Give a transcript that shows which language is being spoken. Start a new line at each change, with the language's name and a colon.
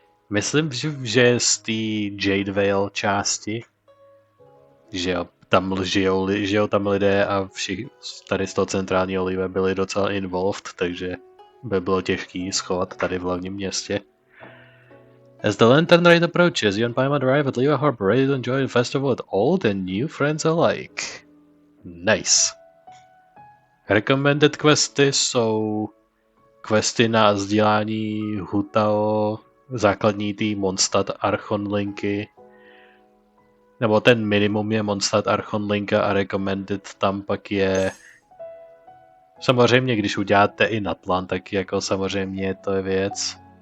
Czech: Myslím, že z té Jade Veil části, že jo, tam žijou tam lidé a všichni tady z toho centrálního Liyue byli docela involved, takže by bylo těžký schovat tady v hlavním městě.
English: As the Lantern Rite approaches, you and Paimon arrive at Liyue Harbor ready to enjoy the festival with old and new friends alike. Nice.
Czech: Recommended questy jsou questy na sdílání Hu Tao, základní tým Mondstadt Archonlinky, nebo ten minimum je Mondstadt Archonlinka a recommended tam pak je samozřejmě, když uděláte i Natlan, tak jako samozřejmě to je věc.